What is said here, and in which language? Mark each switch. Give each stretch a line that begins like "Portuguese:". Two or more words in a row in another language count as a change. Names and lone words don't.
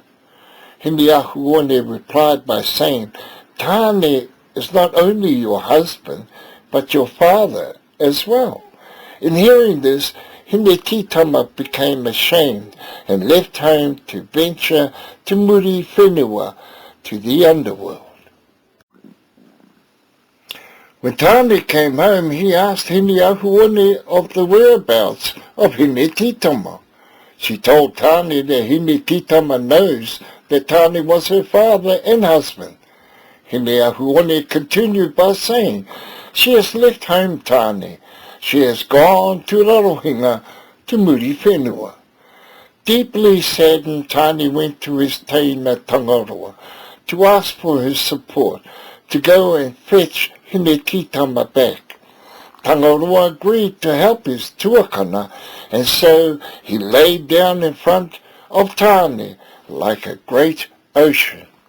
English: Hinengaro replied by saying, Tāne is not only your husband, but your father as well. In hearing this, Hinengaro became ashamed and left home to venture to
Māori: muri whenua,
English: to the underworld. When Tāne came home, he asked Hinengaro of the whereabouts of Hinengaro. She told Tāne that Hinengaro knows that Tāne was her father and husband. Hinengaro continued by saying, she has left home, Tāne. She has gone to Rarohinga to
Māori: muri whenua.
English: Deeply saddened, Tāne went to his teina Tangaroa to ask for his support, to go and fetch Hinengaro back. Tangaroa agreed to help his tuakana, and so he laid down in front of Tāne like a great ocean.